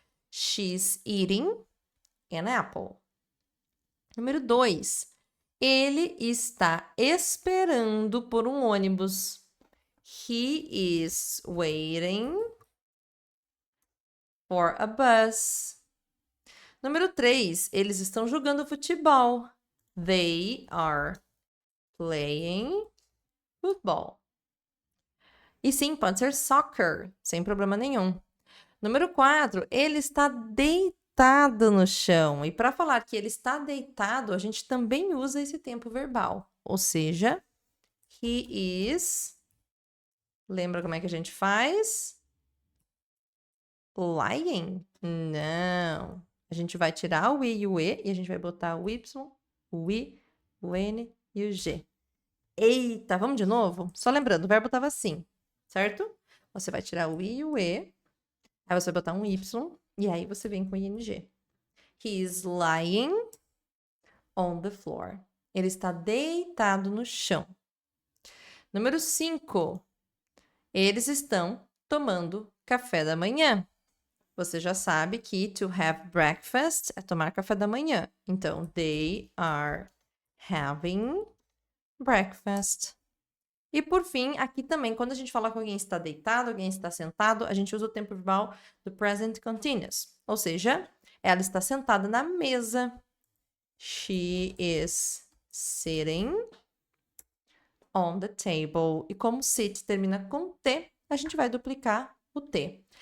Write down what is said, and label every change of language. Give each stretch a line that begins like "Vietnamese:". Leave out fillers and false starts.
English: She's eating an apple.
Portuguese: Número 2. Ele está esperando por um ônibus.
English: He is waiting for a bus.
Portuguese: Número 3. Eles estão jogando futebol.
English: They are playing football.
Portuguese: E sim, pode ser soccer, sem problema nenhum. Número 4. Ele está deitado no chão. E para falar que ele está deitado, a gente também usa esse tempo verbal. Ou seja,
English: he is...
Portuguese: Lembra como é que a gente faz? Lying? Não. A gente vai tirar o I e o E e a gente vai botar o Y, o I, o N e o G. Eita, vamos de novo? Só lembrando, o verbo estava assim, certo? Você vai tirar o I e o E, aí você vai botar um Y e aí você vem com ING.
English: He is lying on the floor.
Portuguese: Ele está deitado no chão. Número 5. Eles estão tomando café da manhã. Você já sabe que
English: to have breakfast
Portuguese: é tomar café da manhã.
English: Então, they are having breakfast.
Portuguese: E por fim, aqui também, quando a gente fala que alguém está deitado, alguém está sentado, a gente usa o tempo verbal do present continuous. Ou seja, ela está sentada na mesa.
English: She is sitting on the table.
Portuguese: E como sit termina com T, a gente vai duplicar o T.